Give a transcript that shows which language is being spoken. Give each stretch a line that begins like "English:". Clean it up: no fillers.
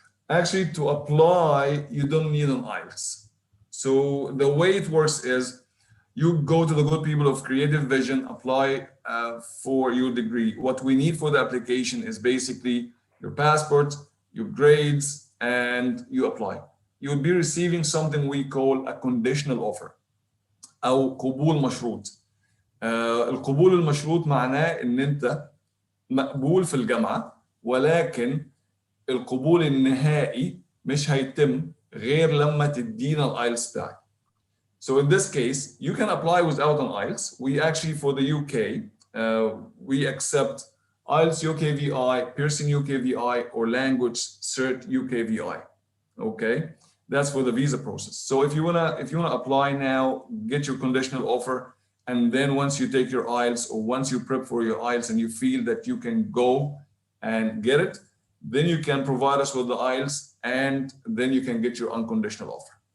English: Actually, to apply, you don't need an IELTS. So the way it works is you go to the good people of Creative Vision, apply for your degree. What we need for the application is basically your passport, your grades, and you apply. You'll be receiving something we call a conditional offer
Arabic: أو قبول مشروط. القبول المشروط معناه إن أنت مقبول في الجامعة، ولكن القبول النهائي مش هيتم غير لما تدينا الآيلتس بتاعك.
English: So in this case, you can apply without an IELTS. We actually, for the UK, we accept IELTS UKVI, Pearson UKVI, or Language Cert UKVI. Okay, that's for the visa process. So if you wanna apply now, get your conditional offer, and then once you take your IELTS or once you prep for your IELTS and you feel that you can go and get it, then you can provide us with the IELTS, and then you can get your unconditional offer.